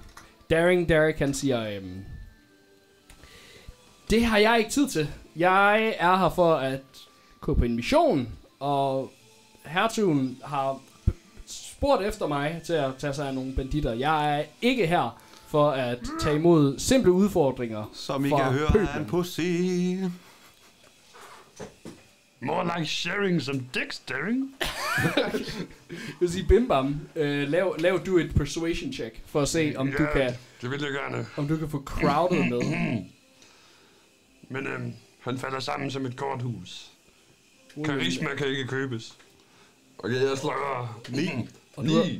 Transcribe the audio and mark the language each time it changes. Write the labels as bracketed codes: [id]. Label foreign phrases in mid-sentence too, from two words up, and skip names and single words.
[da] Daring Derek, han siger, det har jeg ikke tid til. Jeg er her for at gå på en mission, og hertugen har spurgt efter mig til at tage sig af nogle banditter. Jeg er ikke her for at tage imod simple udfordringer. Som I kan høre, er en pussy. [en] More like sharing some dicks, Daring. [da] Jeg vil sige, Bim Bam, lav du et [en] persuasion check [da] for at se, om du kan... Det vil jeg gerne. Om du kan få crowded med. Men han falder sammen som et korthus. Karisma kan ikke købes. Okay, jeg slår 9.